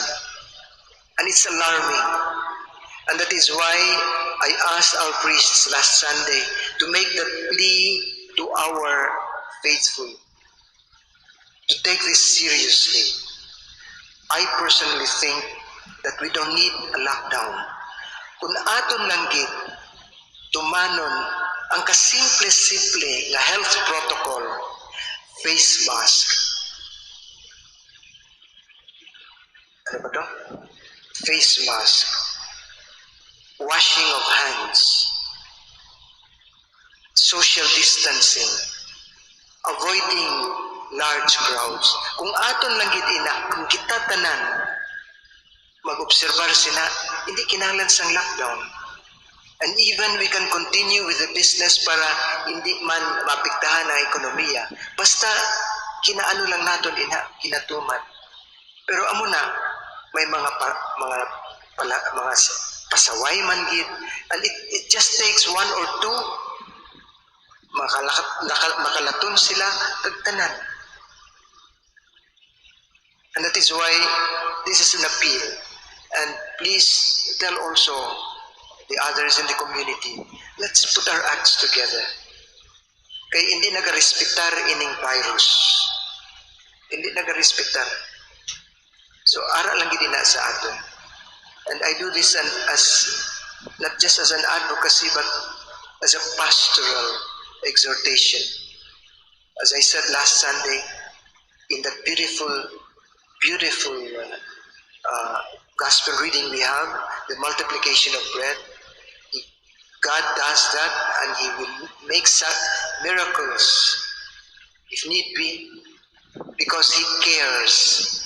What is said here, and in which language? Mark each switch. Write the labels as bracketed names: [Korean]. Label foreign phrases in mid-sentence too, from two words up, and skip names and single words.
[English] And it's alarming. And that is why I asked our priests last Sunday to make the plea to our faithful to take this seriously. I personally think that we don't need a lockdown. [Hiligaynon] Kung aton lang gid tumanon ang kasimple-simple na [English] health protocol, face mask. [Hiligaynon] Ano ba to? [English] Face mask, washing of hands, social distancing, avoiding large crowds. [Hiligaynon] Kung aton lang gid ina, kung kita tanan mag-obserbar sina, hindi kinahanglan sang lockdown. [English] And even we can continue with the business [Hiligaynon] para hindi man mapiktahan ang ekonomiya. Basta kinaano lang naton ina, kinatuman. Pero amo na may mga pasaway man gid, [English] and it just takes one or two [Hiligaynon] makalaton sila tagtanan. [English] And that is why this is an appeal. And please tell also the others in the community, let's put our acts together. [Hiligaynon] Kay hindi nagarespektar ining virus. Hindi nagarespektar. So ara lang gid na sa aton. [English] And I do this as not just as an advocacy but as a pastoral exhortation. As I said last Sunday, in that beautiful gospel reading we have, the multiplication of bread, God does that and He will make miracles if need be because He cares.